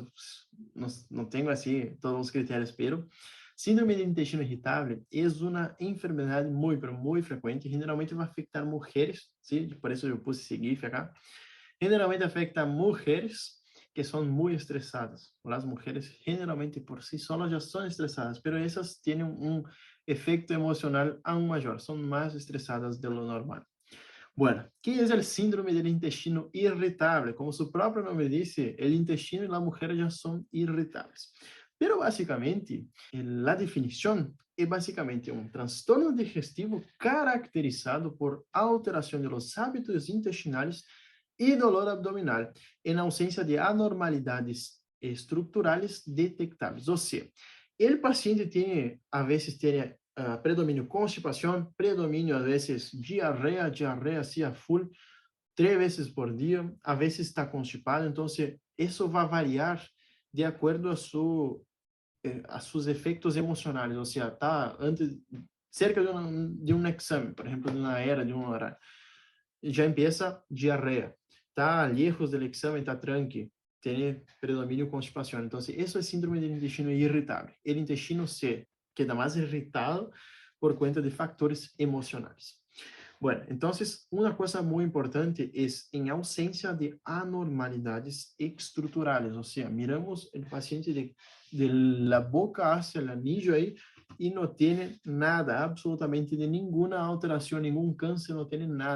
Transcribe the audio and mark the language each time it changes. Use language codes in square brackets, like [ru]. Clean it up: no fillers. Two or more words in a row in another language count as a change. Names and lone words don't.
[pt] Não tenho assim todos os critérios, pero síndrome do intestino irritável é uma enfermidade muito frequente. Generalmente vai afetar mulheres, ¿sí? Por isso eu pus seguir acá. Generalmente afeta mulheres que são muito estressadas. As mulheres, generalmente, [es] por si solas [pt] já são estressadas, mas essas têm efeito emocional aún maior, são mais estressadas do que o normal. [es] Bueno, ¿qué es el síndrome del intestino irritable? Como su propio nombre dice, el intestino y la mujer ya son irritables. Pero básicamente, la definición es básicamente un trastorno digestivo caracterizado por alteración de los hábitos intestinales y dolor abdominal en ausencia de anormalidades estructurales detectables. O sea, el paciente tiene, a veces tiene [pt] predomínio constipação, predomínio às vezes diarreia assim a full, 3 vezes por dia, a vezes está constipado, então isso vai variar de acordo a seus efeitos emocionais, ou seja, está antes, cerca de um exame, por exemplo, de uma era, de um horário, já empieza diarreia, está lejos do exame, está tranqui, tem predomínio constipação, então isso é síndrome do intestino irritável, o intestino se queda mais irritado [es] por cuenta de factores emocionales. Bueno, entonces, una cosa muy importante es en ausencia de anormalidades estructurales, o sea, miramos el paciente de la boca hacia el anillo ahí y no tiene nada, absolutamente de ninguna alteración, ningún cáncer, no tiene nada.